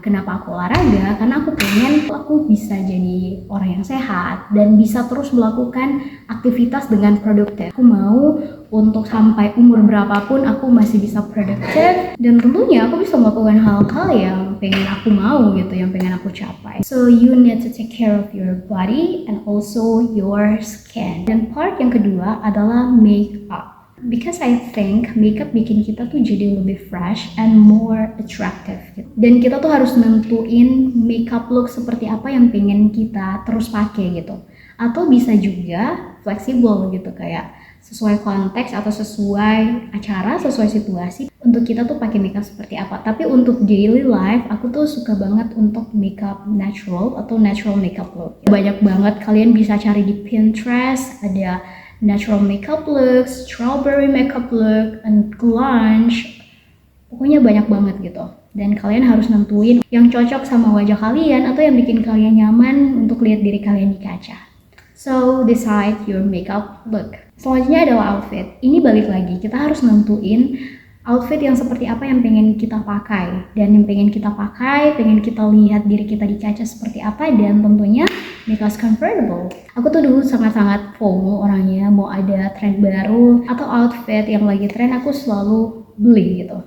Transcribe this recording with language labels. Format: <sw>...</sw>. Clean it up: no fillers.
<id>Kenapa aku olahraga? Karena aku pengen aku bisa jadi orang yang sehat dan bisa terus melakukan aktivitas dengan produktif. Aku mau untuk sampai umur berapapun aku masih bisa produktif, dan tentunya aku bisa melakukan hal-hal yang pengen aku mau gitu, yang pengen aku capai.</id> <en>So you need to take care of your body and also your skin.</en> <id>Dan part yang kedua adalah makeup.</id> <en>Because I think makeup</en> <id>bikin kita tuh jadi lebih</id> <en>fresh and more attractive gitu.</en> <id>Dan kita tuh harus nentuin makeup look seperti apa yang pengen kita terus pakai gitu. Atau bisa juga fleksibel gitu, kayak sesuai konteks atau sesuai acara, sesuai situasi untuk kita tuh pakai makeup seperti apa. Tapi untuk daily life aku tuh suka banget untuk makeup natural atau natural makeup look. Banyak banget kalian bisa cari di Pinterest, ada natural makeup look, strawberry makeup look, and grunge. Pokoknya banyak banget gitu. Dan kalian harus nentuin yang cocok sama wajah kalian atau yang bikin kalian nyaman untuk lihat diri kalian di kaca.</id> <en>So decide your makeup look.</en> <id>Selanjutnya adalah outfit. Ini balik lagi, kita harus nentuin outfit yang seperti apa yang pengen kita pakai. Dan yang pengen kita pakai, pengen kita lihat diri kita di kaca seperti apa, dan tentunya</id> <en>make us comfortable.</en> <id>Aku tuh dulu sangat-sangat FOMO orangnya, mau ada tren baru atau outfit yang lagi tren aku selalu beli gitu.</id>